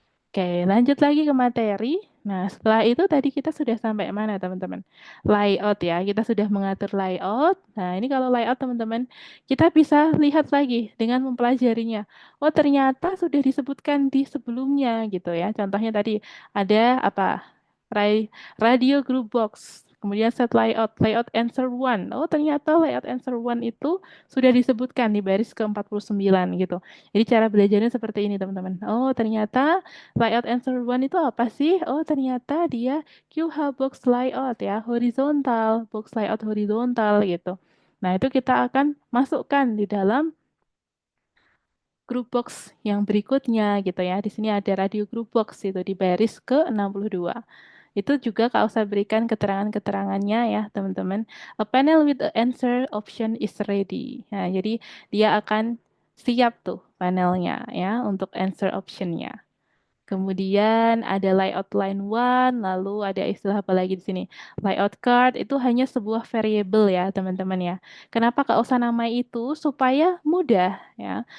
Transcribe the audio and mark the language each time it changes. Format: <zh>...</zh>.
<id>Oke, lanjut lagi ke materi. Nah, setelah itu tadi kita sudah sampai mana, teman-teman? Layout ya, kita sudah mengatur layout. Nah, ini kalau layout, teman-teman, kita bisa lihat lagi dengan mempelajarinya. Oh, ternyata sudah disebutkan di sebelumnya gitu ya. Contohnya tadi ada apa? Radio group box. Kemudian set layout, layout answer one. Oh, ternyata layout answer one itu sudah disebutkan di baris ke-49 gitu. Jadi cara belajarnya seperti ini, teman-teman. Oh, ternyata layout answer one itu apa sih? Oh, ternyata dia QH box layout ya, horizontal, box layout horizontal gitu. Nah, itu kita akan masukkan di dalam group box yang berikutnya gitu ya. Di sini ada radio group box itu di baris ke-62. Itu juga Kak Usa berikan keterangan-keterangannya ya, teman-teman.</id> <en>A panel with the answer option is ready.</en> <id>Nah, jadi dia akan siap tuh panelnya ya untuk answer optionnya. Kemudian ada layout line one, lalu ada istilah apa lagi di sini? Layout card itu hanya sebuah variabel ya, teman-teman ya. Kenapa Kak Osa namai itu? Supaya mudah ya.</id>